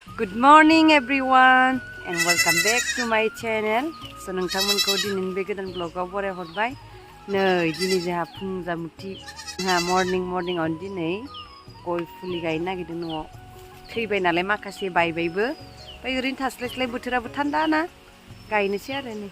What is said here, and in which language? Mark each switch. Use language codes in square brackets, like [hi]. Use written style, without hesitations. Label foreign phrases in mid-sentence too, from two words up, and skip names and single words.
[en] Good morning everyone and welcome back to my channel. [brx] So नोंथांमोनखौ दिनैनि बे गोदान ब्लगाव बरायहरबाय। नै दिनै जोंहा फुंजामुथि मर्निं दिनै गय फुलि गायनो नागिरदों न'आव। थैबाय नालाय माखासे बायबायबो। ओमफ्राय ओरैनो थास्लायस्लाय बोथोराबो थान्दा ना गायनोसै आरो नै।